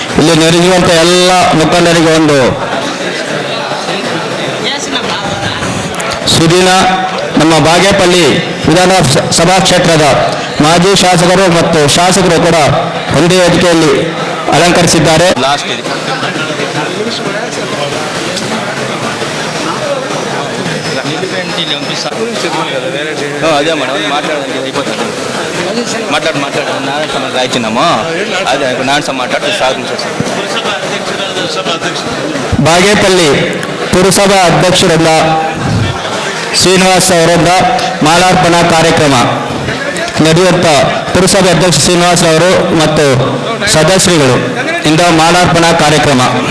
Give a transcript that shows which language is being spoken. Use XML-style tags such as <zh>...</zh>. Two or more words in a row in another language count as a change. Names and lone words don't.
<kn>ಇಲ್ಲಿ ನೆರೆಯುವಂಥ ಎಲ್ಲ ಮುಖಂಡರಿಗೆ ಒಂದು ಸುದಿನ. ನಮ್ಮ ಬಾಗೇಪಲ್ಲಿ ವಿಧಾನಸಭಾ ಕ್ಷೇತ್ರದ ಮಾಜಿ ಶಾಸಕರು ಮತ್ತು ಶಾಸಕರು ಕೂಡ ಒಂದೇ ವೇದಿಕೆಯಲ್ಲಿ ಅಲಂಕರಿಸಿದ್ದಾರೆ.</kn> <te>అదే మేడం మాట్లాడండి అయిపోతుంది మాట్లాడు నారాయణ రాయించినాము అదే నారాయణ మాట్లాడుతూ సాగు</te> <kn>ಬಾಗೇಪಲ್ಲಿ ಪುರಸಭಾ ಅಧ್ಯಕ್ಷರಿಂದ ಶ್ರೀನಿವಾಸ್ ಅವರಿಂದ ಮಾಲಾರ್ಪಣಾ ಕಾರ್ಯಕ್ರಮ ನಡೆಯುತ್ತ ಪುರಸಭೆ ಅಧ್ಯಕ್ಷ ಶ್ರೀನಿವಾಸ್ ಅವರು ಮತ್ತು ಸದಸ್ಯರುಗಳು ಇಂದ ಮಾಲಾರ್ಪಣಾ ಕಾರ್ಯಕ್ರಮ.</kn>